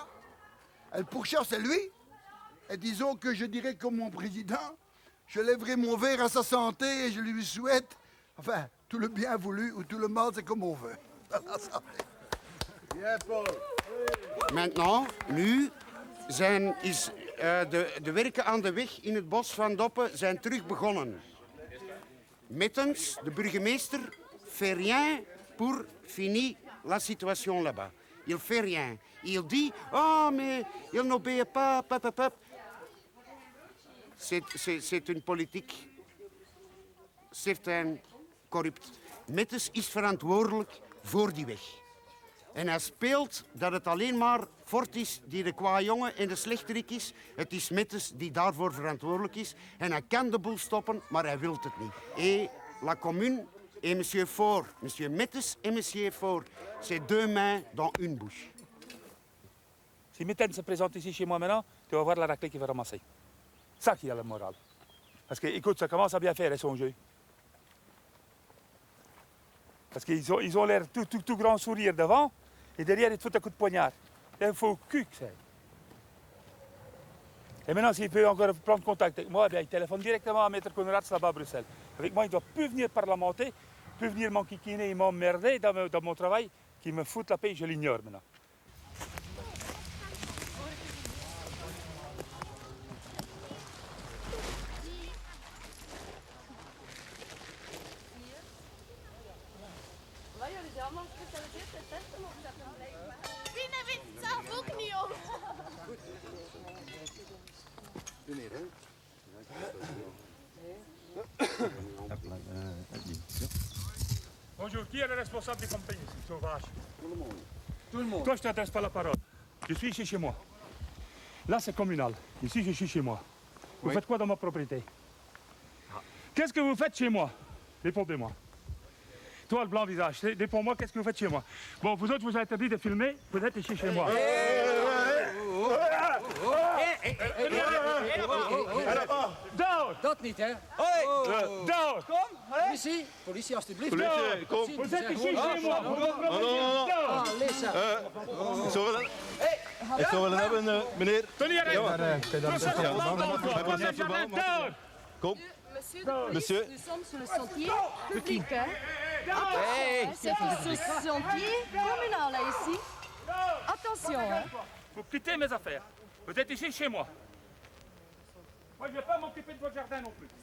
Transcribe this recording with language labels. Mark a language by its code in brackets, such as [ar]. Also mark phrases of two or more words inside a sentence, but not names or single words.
[fr] Le pourchat, c'est lui. Et disons que je dirais comme mon président, je lèverai mon verre à sa santé et je lui souhaite, enfin, tout le bien voulu ou tout le mal, c'est comme on veut. Bien, Paul. Maintenant, [nl] nu de werken aan de weg in het bos van Doppen zijn terug begonnen. [fr] Mittens [nl] de burgemeester [fr] fait rien pour finir la situation là-bas. Il fait rien. Il dit, oh mais il n'obéit pas, pap. C'est une politique certain corrupt. [nl] Mittens is verantwoordelijk voor die weg. En hij speelt dat het alleen maar Fort is die de qua jongen en de slechterik is. Het is Mittens die daarvoor verantwoordelijk is. En hij kan de boel stoppen, maar hij wil het niet. [fr] Et la commune et monsieur Faure, monsieur Mittens et monsieur Faure, c'est deux mains dans une bouche. Si Mittens se présente ici chez moi maintenant, tu vas voir la raclée qu'il va ramasser. Ça qui a la morale. Parce que, écoute, ça commence à bien faire son jeu. Parce qu'ils ont l'air tout grand sourire devant, et derrière, ils te foutent un coup de poignard. C'est un faux cul que c'est. Et maintenant, s'il peut encore prendre contact avec moi, bien, il téléphone directement à Maître Conrad là-bas à Bruxelles. Avec moi, il ne doit plus venir parlementer, plus venir m'enquiquiner et m'emmerder dans mon travail, qui me fout la paix, je l'ignore maintenant. [nl] Die weet het zelf ook niet, hoor. [fr] Bonjour, qui est le responsable des compagnies ici, sauvage? Tout le monde. Toi, je ne t'adresse pas la parole. Je suis ici chez moi. Là, c'est communal. Ici, je suis chez moi. Vous faites quoi dans ma propriété? Qu'est-ce que vous faites chez moi? Répondez-moi. Toi, le blanc visage, réponds-moi, qu'est-ce que vous faites chez moi? Bon, vous autres, vous avez interdit de filmer, vous êtes ici chez moi. Dehors! [nl] Dat niet, hè? [fr] Dehors! [nl] Kom, politie alstublieft. Politie, kom. Vous êtes ici chez moi. Ik zou willen hebben, meneer. Tony, Kom. [fr] Monsieur, nous sommes sur le sentier public, hein? C'est un sentier communal, là, ici. Attention, hein? Vous quittez mes affaires. Vous êtes ici chez moi. Moi, je ne vais pas m'occuper de votre jardin non plus.